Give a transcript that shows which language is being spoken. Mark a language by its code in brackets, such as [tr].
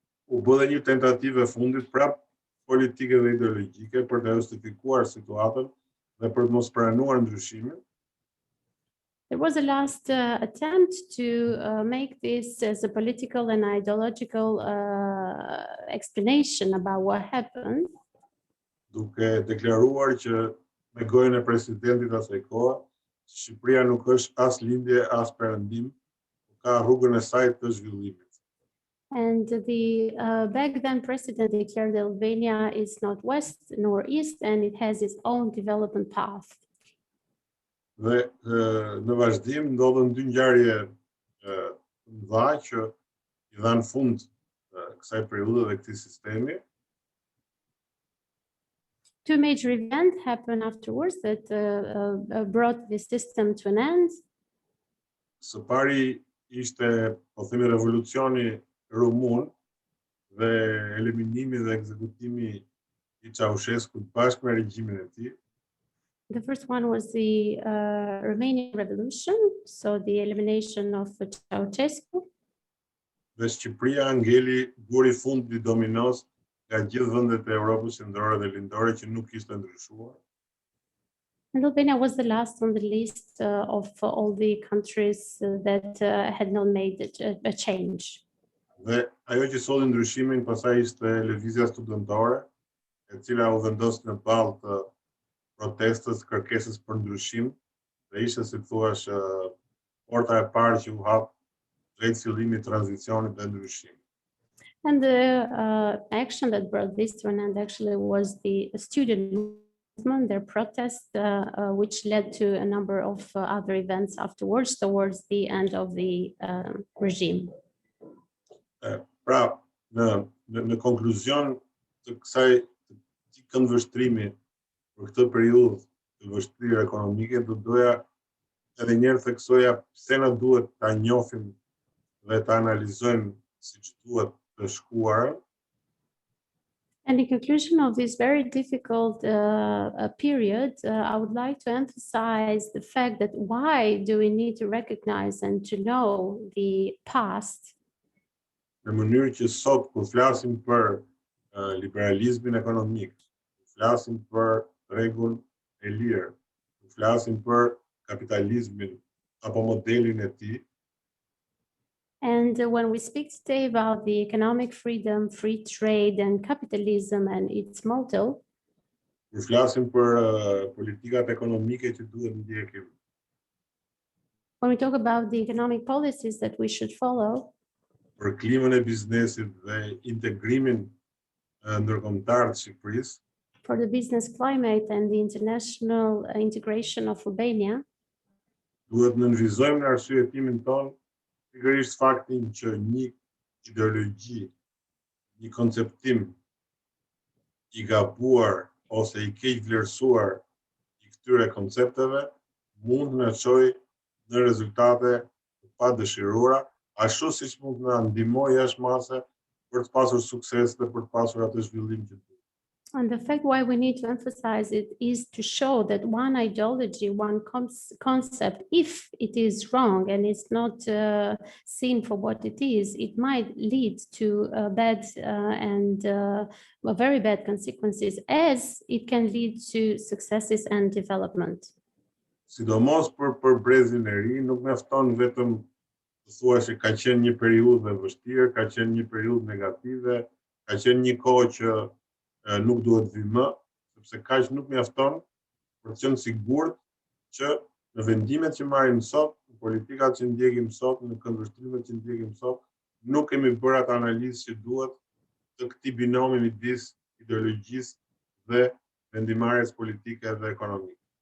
[sq] U bë dhe një tentativë e fundit prap politike dhe ideologjike për të justifikuar situatën dhe për të mos pranuar ndryshimin. [en] There was a last attempt to make this as a political and ideological explanation about what happened. [sq] Duke deklaruar që me gojën e presidentit asaj kohe, Shqipëria nuk është as lindje as perëndim, ka rrugën e saj të zhvillimit. [en] And the back then president declared that Albania is not west nor east, and it has its own development path. [sq] Dhe në vazhdim ndodhen dy ngjarje të mëdha që i dhanë fund kësaj periudhe dhe këtij sistemi. [en] Two major events happened afterwards that brought this system to an end. [sq] Së pari ishte, po themi, revolucioni rumun dhe eliminimi dhe ekzekutimi i Ceaușescu bashkë me regjimin e tij. [en] The first one was the Romanian Revolution, so the elimination of Ceaușescu. [sq] Dhe Shqipëria ngeli guri fundit i dominos nga gjithë vendet e Evropës Qendrore dhe Lindore që nuk kishte ndryshuar. [en] And Albania was the last on the list of all the countries that had not made a change. [sq] Dhe ajo që solli ndryshimin pastaj ishte lëvizja studentore, e cila u vendos në balë të protestës, kërkesës për ndryshim, dhe ishte, si thuash, porta e parë që u hap drejt fillimit të tranzicionit dhe ndryshimit. [en] And the action that brought this to an end actually was the student movement, their protest, which led to a number of other events afterwards towards the end of the regime. [sq] Pra, në konkluzion të kësaj këndvështrimi për këtë periudhë të vështirë ekonomike, do doja edhe njerë theksoja pse na duhet ta njohim dhe ta analizojmë siç duhet të shkuarën. [en] And in conclusion of this very difficult period, I would like to emphasize the fact that why do we need to recognize and to know the past? [sq] Në mënyrë që sot kur flasim për liberalizmin ekonomik, flasim për rregull e lirë, flasim për kapitalizmin apo modelin e tij. [en] And when we speak today about the economic freedom, free trade and capitalism and its model, [sq] Kur flasim për politikat ekonomike që duhet ndjekim, [en] when we talk about the economic policies that we should follow, [sq] për klimën e biznesit dhe integrimin ndërkombëtar të Shqipërisë, [en] for the business climate and the international integration of Albania, [sq] duhet në nënvizojmë në arsyetimin tonë pikërisht faktin që një ideologji, një konceptim i gabuar ose i keq vlerësuar i këtyre koncepteve mund na çojë në rezultate të padëshiruara, ashtu siç mund na ndihmojë jashmase për të pasur sukses dhe për të pasur atë zhvillim që duhet. [en] and the fact why we need to emphasize it is to show that one ideology, one concept, if it is wrong and it's not seen for what it is, it might lead to bad and very bad consequences, as it can lead to successes and development. [sq] Sidomos për brezin e ri, nuk mjafton vetëm të thuash se ka qenë një periudhë e vështirë, ka qenë një periudhë negative, ka qenë një kohë që nuk duhet vi më, sepse kaq nuk mjafton për të qenë sigurt që në vendimet që marrim sot, në politikat që ndjekim sot, në këndvështrimet që ndjekim sot, nuk kemi bërë atë analizë që duhet të këtij binomi midis ideologjisë dhe vendimarrjes politike dhe ekonomike.